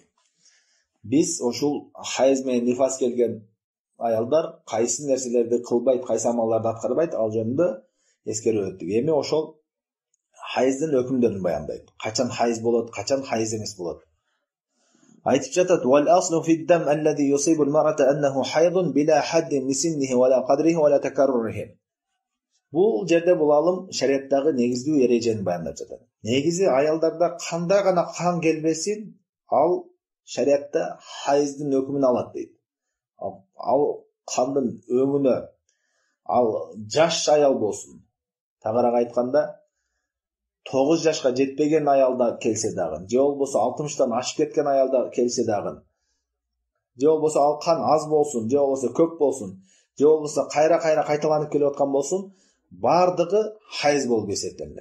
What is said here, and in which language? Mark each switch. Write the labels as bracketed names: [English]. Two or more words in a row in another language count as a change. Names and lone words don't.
[Kyrgyz] Биз ошол хайыз менен нифас келген аялдар кайсы нерселерди кылбайт, кайсы амалдарды аткарбайт, ал жөнүндө эскерип өттүк. Эми ошол хайыздын өкүмдөрүн баяндайт. Качан хайыз болот, качан хайыз эмес болот. Айтып жатат: [Arabic] "والأصل في الدم الذي يصيب المرأة أنه حيض بلا حد لسنه ولا قدره ولا تكرره." [Kyrgyz] Бул жерде бул алым шариаттагы негиздүү эрежени баяндап жатат. Негизи аялдарда кандай гана кан келбесин, ал шариатта хайыздын өкүмүн алат дейт. Ал кандын өңүнө ал жаш аял болсун, тагыраак айтканда 9 жашка жетпеген аялда келсе дагы, же болбосо 60тан ашып кеткен аялда келсе дагы, же болбосо ал кан аз болсун, же болбосо көп болсун, же болбосо кайра кайталанып келип аткан болсун, бардыгы хайыз болуп эсептелет.